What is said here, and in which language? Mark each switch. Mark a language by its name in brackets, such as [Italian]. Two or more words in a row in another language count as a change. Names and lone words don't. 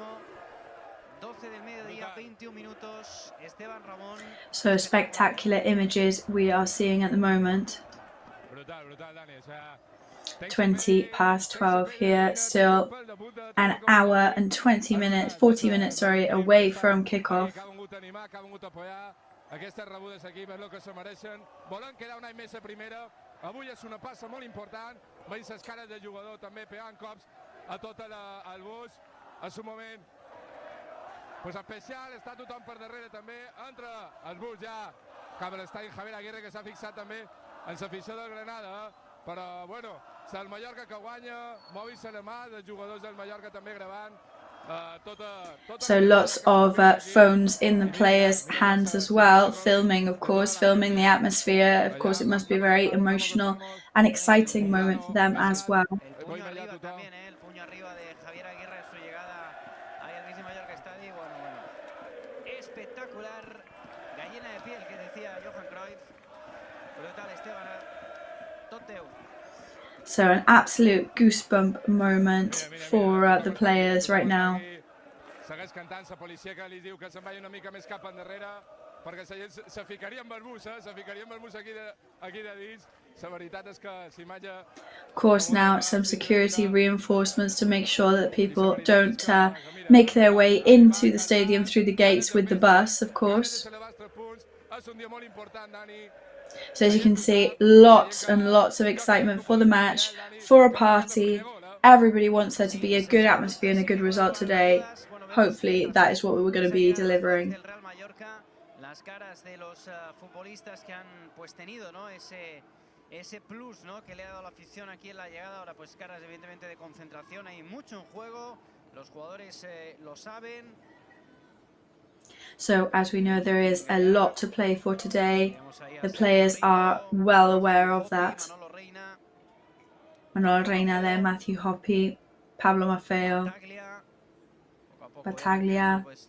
[Spanish] 12 del mediodía, 21 minutos. Esteban Ramón. [English] So spectacular images we are seeing at the moment. 20 past 12 here, still an hour and 40 minutes, away from kickoff. [Catalan] Aquestes rebudes aquí, és el que se mereixen. Volen quedar un any més a primera. Avui és una passa molt important. Veient les cares del jugador també pegant cops a tot el bus. És un moment pues especial, està tothom per darrere també. Entra el bus ja cap a l'estadi Javier Aguirre, que s'ha fixat també en l'afició del Granada. Però, bueno, és el Mallorca que guanya, mòbil-se la mà, els jugadors del Mallorca també gravant. [English] So lots of phones in the players' hands as well, filming, of course, filming the atmosphere. Of course, it must be a very emotional and exciting moment for them as well. So an absolute goosebump moment for the players right now. [Catalan] Segueix cantant la policia que li diu que se'n vagi una mica més cap endarrere perquè la gent se ficaria amb el bus, se ficaria amb el bus aquí de dins. La veritat és que l'imatge... [English] Of course, now some security reinforcements to make sure that people don't make their way into the stadium through the gates with the bus, of course. So as you can see, lots and lots of excitement for the match, for a party. Everybody wants there to be a good atmosphere and a good result today. Hopefully that is what we were going to be delivering. [Spanish] Las caras de los futbolistas que han pues tenido, ¿no? ese plus, ¿no? Que le ha dado la afición aquí en la llegada. Ahora pues caras evidentemente de concentración, hay mucho en juego, los jugadores lo saben. [English] So as we know, there is a lot to play for today. The players are well aware of that. Manolo Reina there, Matthew Hoppy, Pablo Maffeo, Battaglia.